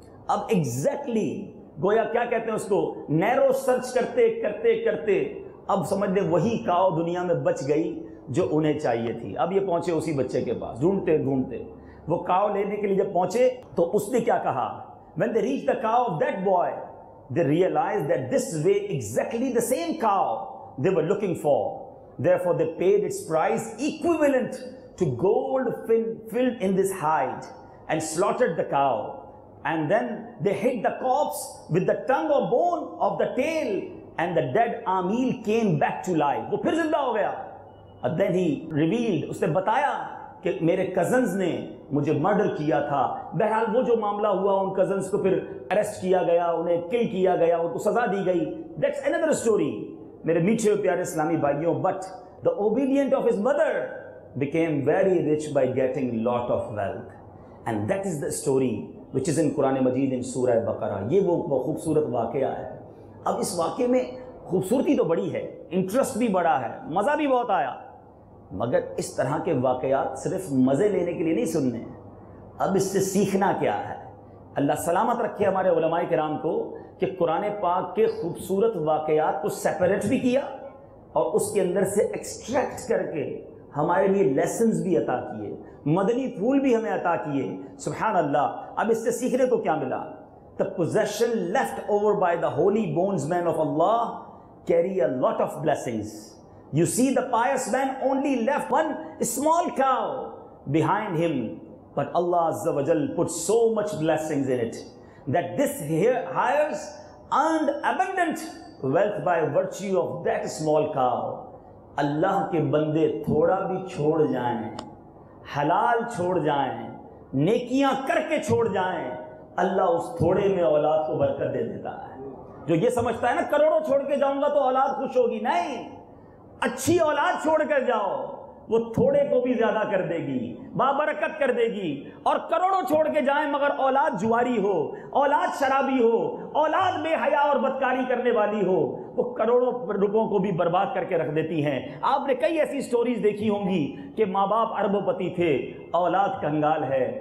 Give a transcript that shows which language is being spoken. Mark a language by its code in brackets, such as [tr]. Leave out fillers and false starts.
[ur] اب ایگزیکٹلی گویا کیا کہتے ہیں اس کو, نیرو سرچ کرتے کرتے کرتے اب سمجھ لیں وہی کاؤ دنیا میں بچ گئی جو انہیں چاہیے تھی. اب یہ پہنچے اسی بچے کے پاس, ڈھونڈتے ڈھونڈتے وہ کاؤ لینے کے لیے جب پہنچے تو اس نے کیا کہا, [en] when they reached the cow of that boy they realized that this way exactly the same cow they were looking for. Therefore they paid its price equivalent to gold filled in this hide and slaughtered the cow. And then they hit the corpse with the tongue or bone of the tail, and the dead Amil came back to life. [ur] وہ پھر زندہ ہو گیا. [en] And then he revealed, [ur] اس نے بتایا کہ میرے cousins نے مجھے مرڈر کیا تھا. بہرحال وہ جو معاملہ ہوا, ان کزنز کو پھر اریسٹ کیا گیا, انہیں کل کیا گیا, ان کو سزا دی گئی. [en] That's another story. [ur] میرے میٹھے پیارے اسلامی بھائیوں, [en] but the obedient of his mother became very rich by getting lot of wealth. And that is the story which is in Quran Majeed in Surah Baqarah. [ur] یہ وہ خوبصورت واقعہ ہے. اب اس واقعے میں خوبصورتی تو بڑی ہے, انٹرسٹ بھی بڑا ہے, مزہ بھی بہت آیا, مگر اس طرح کے واقعات صرف مزے لینے کے لیے نہیں سننے ہیں. اب اس سے سیکھنا کیا ہے؟ اللہ سلامت رکھے ہمارے علماء کرام کو کہ قرآن پاک کے خوبصورت واقعات کو سیپریٹ بھی کیا اور اس کے اندر سے ایکسٹریکٹ کر کے ہمارے لیے لیسنز بھی عطا کیے, مدنی پھول بھی ہمیں عطا کیے. سبحان اللہ. اب اس سے سیکھنے کو کیا ملا؟ [en] The possession left over by the holy bondsmen of Allah carry a lot of blessings. You see, the pious man only left one small cow behind him, but Allah Azza wa Jal put so much blessings in it that this hires earned abundant wealth by virtue of that small cow. [ur] اللہ کے بندے تھوڑا بھی چھوڑ جائیں, حلال چھوڑ جائیں, نیکیاں کر کے چھوڑ جائیں, اللہ اس تھوڑے میں اولاد کو برکت دے دیتا ہے. جو یہ سمجھتا ہے نا کروڑوں چھوڑ کے جاؤں گا تو اولاد خوش ہوگی, نہیں, اچھی اولاد چھوڑ کر جاؤ, وہ تھوڑے کو بھی زیادہ کر دے گی، بابرکت کر دے گی. اور کروڑوں چھوڑ کے جائیں مگر اولاد جواری ہو، اولاد شرابی ہو، اولاد بے حیا اور بدکاری کرنے والی ہو، وہ کروڑوں روپوں کو بھی برباد کر کے رکھ دیتی ہیں. آپ نے کئی ایسی سٹوریز دیکھی ہوں گی کہ ماں باپ اربوں پتی تھے، اولاد کنگال ہے.